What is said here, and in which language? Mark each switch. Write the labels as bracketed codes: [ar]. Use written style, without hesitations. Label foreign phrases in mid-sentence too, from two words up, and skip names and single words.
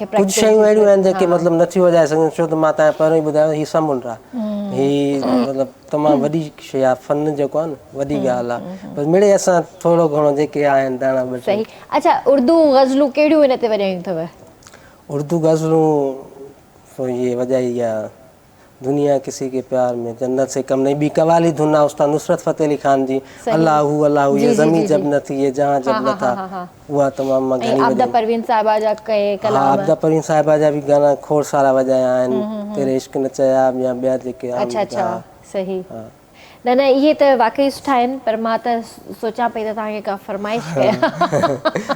[sd] कुझु शयूं अहिड़ियूं आहिनि जेके मतिलबु नथियूं वॼाए सघनि छो त मां तव्हां पहिरियों ई ॿुधायो हीउ समुंड आहे हीउ मतिलबु तमामु वॾी शइ आहे फन जेको आहे न वॾी ॻाल्हि आहे बसि मिड़े असां थोरो घणो जेके आहिनि दाणा सही अच्छा उर्दू गज़लूं कहिड़ियूं हिन ते वॼायूं अथव उर्दू गज़लूं इहे वॼाई आहे दुनिया किसी के प्यार में जन्नत से कम नहीं ॿी कवाली धुन आहे उस्ताद नुसरत फ़तेह अली ख़ान जी अल्लाहू अल्लाहू ये ज़मीन जब न थी ये जहां जब न था उहा तमामु मां घणी आबदा परवीन साहिबा जा आबदा परवीन साहिबा जा बि गाना खोड़ सारा वॼाया आहिनि तेरे इश्क न चया या ॿिया जेके अच्छा सही न न इहे त वाक़ई सुठा आहिनि पर मां त सोचां पई त तव्हांखे का फरमाइश कयां